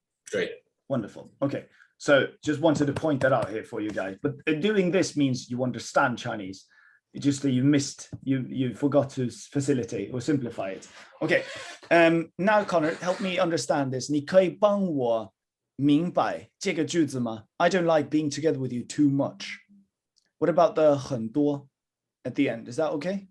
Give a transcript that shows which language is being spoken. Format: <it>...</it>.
<en>Great. Wonderful. Okay. So just wanted to point that out here for you guys. But doing this means you understand Chinese. It's just that you forgot to facilitate or simplify it. Okay. Now, Connor, help me understand this.</en> <zh>你可以帮我明白这个句子吗?</zh> <en>I don't like being together with you too much. What about the</en> <zh>很多</zh> <en>at the end? Is that okay?</en>